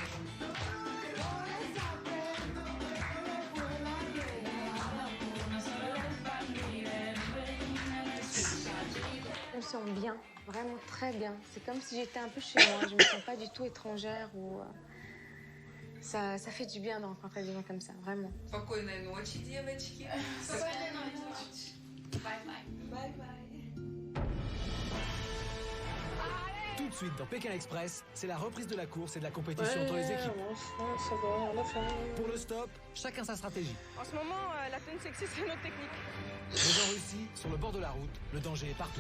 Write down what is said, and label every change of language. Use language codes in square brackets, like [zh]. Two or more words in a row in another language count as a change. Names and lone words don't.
[fr] Je me sens bien, vraiment très bien. C'est comme si j'étais un peu chez moi. Je me sens pas du tout étrangère ou... Ça fait du bien de rencontrer des gens comme ça, vraiment. [ru] Спокойной ночи, девочки. Спокойной ночи. [fr] Bye-bye. Bye-bye. Tout de suite dans Pékin Express, c'est la reprise de la course et de la compétition entre les équipes. Pour le stop, chacun sa stratégie. En ce moment, la tenue sexy, c'est notre technique. Mais en Russie, sur le bord de la route, le danger est partout.